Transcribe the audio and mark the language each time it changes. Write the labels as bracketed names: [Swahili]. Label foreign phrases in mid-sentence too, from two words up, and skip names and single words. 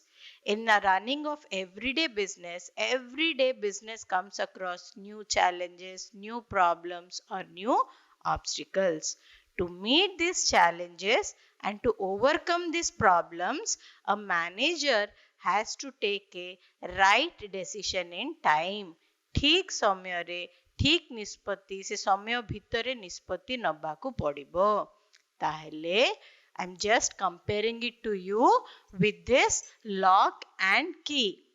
[English] In the running of everyday business comes across new challenges, new problems, or new obstacles. To meet these challenges and to overcome these problems, a manager has to take a right decision in time. [Odia] ଠିक ସମୟରେ ଠିକ ନିଷ୍ପତ୍ତି ସେ ସମୟ ଭିତରେ ନିଷ୍ପତ୍ତି ନେବାକୁ ପଡ଼ିବ. ତାହେଲେ [English] I'm just comparing it to you with this lock and key.